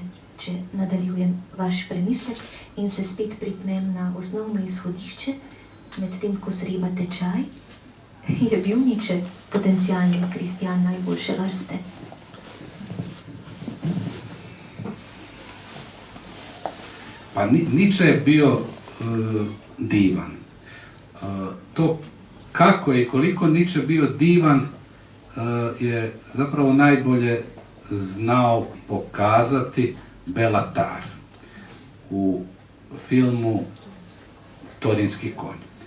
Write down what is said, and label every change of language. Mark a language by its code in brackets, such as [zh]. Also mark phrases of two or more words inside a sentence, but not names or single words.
[sl] Če nadaljujem vaš premislek in se spet pripnem na osnovno izhodišče, medtem ko srebate čaj, je bil Nietzsche potencijalni kristjan najboljše vrste. [hr] Pa Nietzsche je bio divan. To kako i koliko Nietzsche bio divan je zapravo najbolje znao pokazati Belatar u filmu Torinski konj.